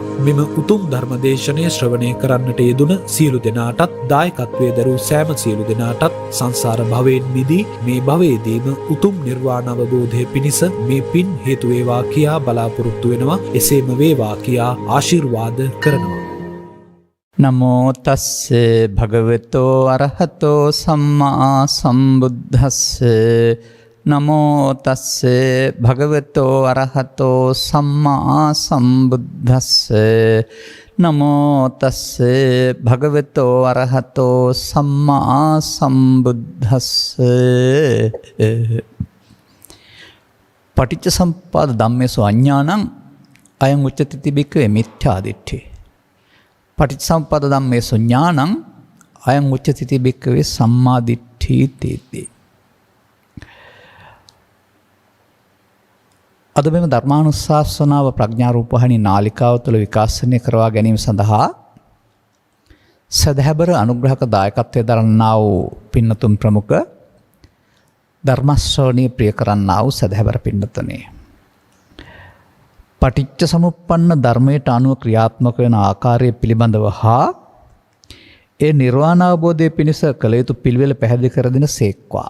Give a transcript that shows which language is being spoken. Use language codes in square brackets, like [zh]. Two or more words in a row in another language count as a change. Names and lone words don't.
[si] මෙම උතුම් ධර්මදේශනය ශ්‍රවණය කරන්නට යෙදුන සියලු දෙනාටත් දායකත්වයේ දරූ සෑම සියලු දෙනාටත් සංසාර භවයෙන් මිදී මේ භවයේදීම උතුම් නිර්වාණ අවබෝධය පිණිස මේ පින් හේතු වේවා කියා බලාපොරොත්තු වෙනවා. එසේම වේවා කියා ආශිර්වාද කරනවා. [pi] නමෝ තස්ස භගවතෝ අරහතෝ සම්මා සම්බුද්දස්ස. නමෝ තස්ස භගවතෝ අරහතෝ සම්මා සම්බුද්දස්ස. නමෝ තස්ස භගවතෝ අරහතෝ සම්මා සම්බුද්දස්ස. පටිච්ච සමුප්පාද ධම්මේසු අඤ්ඤාණං අයං උච්චති භික්ඛවේ මිත්‍යා දිට්ඨි. පටිච්ච සමුප්පාද ධම්මේසු ඥානං අයං උච්චති භික්ඛවේ සම්මා දිට්ඨි තේති. [si] අද මෙම ධර්මානුශාසනාව ප්‍රඥා රූපවාහිනී නාලිකාව තුළ විකාශනය කරවා ගැනීම සඳහා සදහැබර අනුග්‍රහක දායකත්වයේ දරන්නා වූ පින්නතුන් ප්‍රමුඛ ධර්ම ශ්‍රවණී ප්‍රිය කරන්නා වූ සදහැබර පින්නතුනේ, පටිච්ච සමුප්පන්න ධර්මයට අනුව ක්‍රියාත්මක වන ආකාරය පිළිබඳව හා ඒ නිර්වාණ අවබෝධය පිණිස කළ යුතු පිළිවෙල පැහැදිලි කර දෙන සේක්වා.